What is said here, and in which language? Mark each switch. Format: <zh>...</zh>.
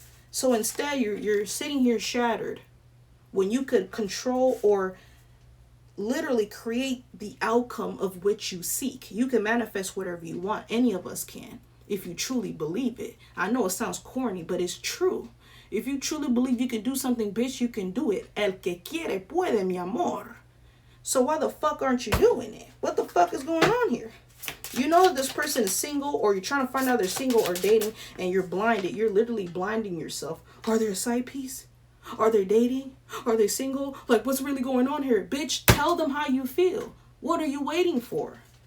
<en>So instead, you're sitting here shattered when you could control or literally create the outcome of which you seek. You can manifest whatever you want. Any of us can, if you truly believe it. I know it sounds corny, but it's true. If you truly believe you can do something, bitch, you can do it.</en> <es>El que quiere puede, mi amor.</es> <en>So why the fuck aren't you doing it? What the fuck is going on here? You know that this person is single, or you're trying to find out they're single or dating, and you're blinded. You're literally blinding yourself. Are they a side piece? Are they dating? Are they single? Like, what's really going on here? Bitch, tell them how you feel. What are you waiting for?</en>